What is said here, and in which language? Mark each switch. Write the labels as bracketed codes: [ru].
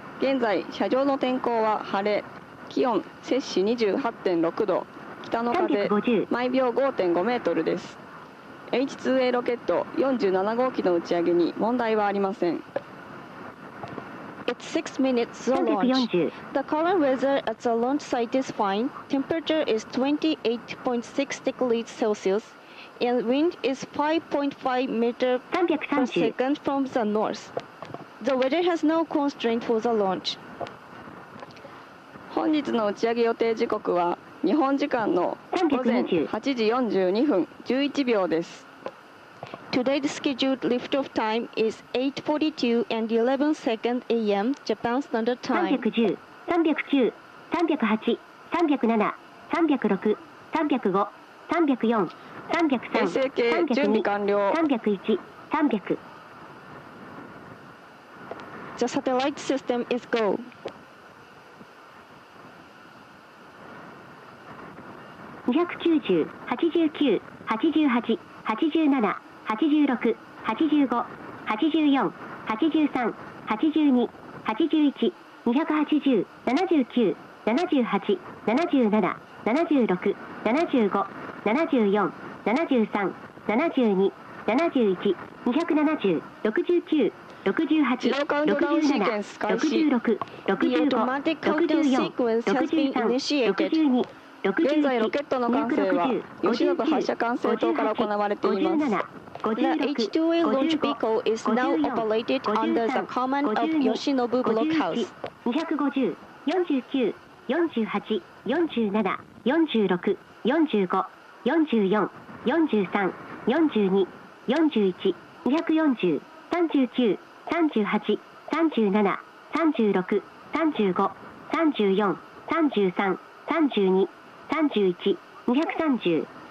[ja] 現在車上の天候は晴れ、気温摂氏 28.6 度、北の風毎秒 5.5 メートルです。 H2A ロケット47号機の打ち上げに問題はありません。 [en] It's 6 minutes to launch. The current weather at the launch site is fine. Temperature is 28.6 degrees Celsius and wind is 5.5 meters per second from the north. The weather has no constraint for the launch. [ja] 本日の打ち上げ予定時刻は日本時間の午前8時42分11秒です。 [en] Today's scheduled liftoff time is 8:42 and 11 seconds a.m. Japan Standard Time. [ja] 310、309、308、307、306、305、304、303、衛星系準備完了。 301、300。 [en] The satellite system is go. [ja] 290、89、88、87、86、85、84、83、82、81、280、79、78、77、76、75、74、73、72、71、270、69、68、自動カウントダウンシーケンス開始。 66、65、64、63、62、現在ロケットの管制は吉信発射管制塔から行われています。 [en] The H2A launch vehicle is now operated under the command of Yoshinobu Blockhouse. [ja] 250、49、48、47、46、45、44、43、42、41、240、39、38、37、36、35、34、33、32、31、230。